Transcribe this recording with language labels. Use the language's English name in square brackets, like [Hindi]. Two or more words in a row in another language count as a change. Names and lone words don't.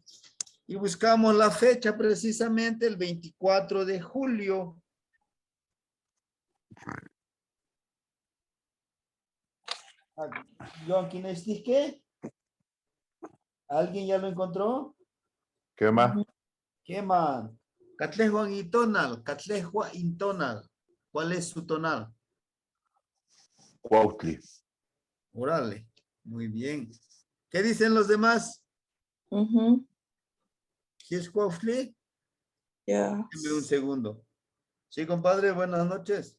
[Spanish] Y buscamos la fecha precisamente el 24 de julio. John, ¿quién es qué? ¿Alguien ya lo encontró? ¿Qué más? ¿Qué más? [Nahuatl languages] Catlejua intonal, Catlejua intonal. [Spanish] ¿Cuál es su tonal? Cuautli. Órale, muy bien. ¿Qué dicen los demás? Ujú, ¿Sí es Cuautli? ya. Deme un segundo. Sí, compadre, buenas noches.